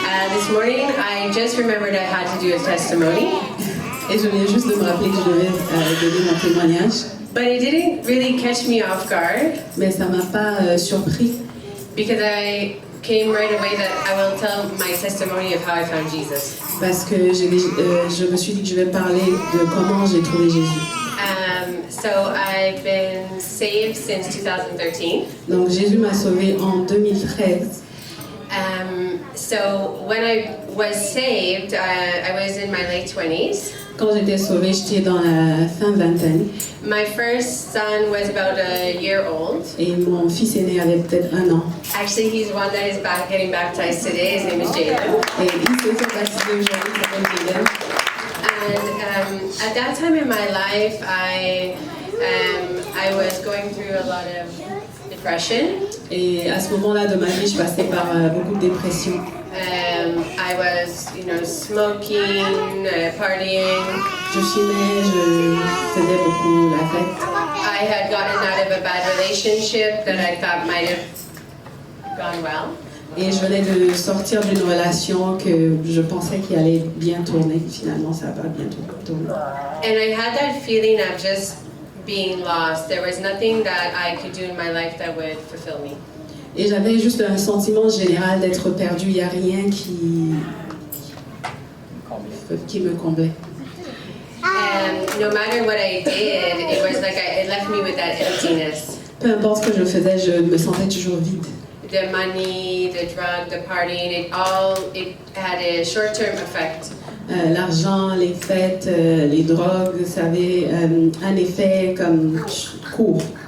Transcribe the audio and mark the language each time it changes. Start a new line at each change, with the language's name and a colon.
English: This morning I just remembered I had to do a testimony,
French: Et je viens juste de me rappeler que je devais donner mon témoignage,
English: but it didn't really catch me off guard
French: mais ça m'a pas surpris
English: because I came right away that I will tell my testimony of how I found Jesus.
French: parce que je me suis dit que je vais parler de comment j'ai trouvé Jésus.
English: So I've been saved since 2013.
French: Donc Jésus m'a sauvée en 2013.
English: So when I was saved, I was in my late 20s.
French: Quand j'étais sauvée, j'étais dans la fin vingtaine
English: My first son was about a year old.
French: et mon fils aîné avait peut-être 1 an.
English: Actually, he's one that is getting baptized today. His name is Jaden.
French: Et il s'est fait baptiser aujourd'hui, il s'appelle Jaden.
English: And at that time in my life, I was going through a lot of depression.
French: Et à ce moment-là de ma vie, je passais par beaucoup de dépression.
English: I was, smoking, partying.
French: Je fumais, je faisais beaucoup la fête.
English: I had gotten out of a bad relationship that I thought might have gone well.
French: Et je venais de sortir d'une relation que je pensais qu'il allait bien tourner. Finalement, ça va bien tourner.
English: And I had that feeling of just being lost. There was nothing that I could do in my life that would fulfill me.
French: Et j'avais juste un sentiment général d'être perdue. Il n'y a rien qui me comblait.
English: And no matter what I did, it was like it left me with that emptiness.
French: Peu importe ce que je faisais, je me sentais toujours vide.
English: The money, the drug, the partying, it had a short-term effect.
French: L'argent, les fêtes, les drogues, ça avait un effet comme court.